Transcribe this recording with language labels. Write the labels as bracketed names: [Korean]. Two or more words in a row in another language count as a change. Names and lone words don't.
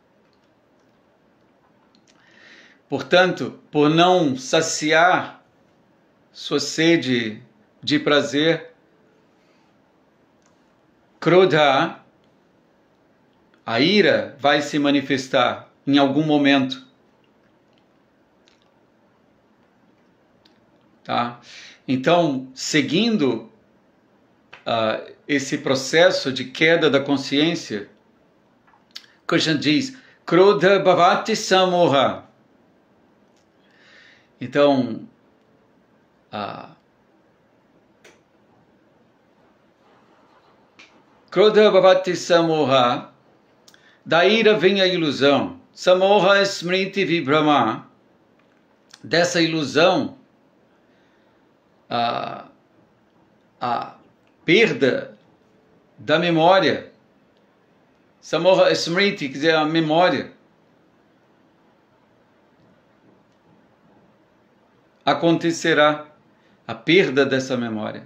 [Portuguese] Portanto, por não saciar sua sede de prazer, Krodha, a ira, vai se manifestar em algum momento. Tá? Então, seguindo esse processo de queda da consciência, Krishna diz, [Sanskrit] Krodha bhavati samoha. Então, Krodha bhavati samoha, [Portuguese] da ira vem a ilusão. [Sanskrit] Samoha smriti vibhrama, [Portuguese] dessa ilusão, a perda da memória [Sanskrit] Samoha Smriti, [Portuguese] quer dizer, a memória. Acontecerá a perda dessa memória.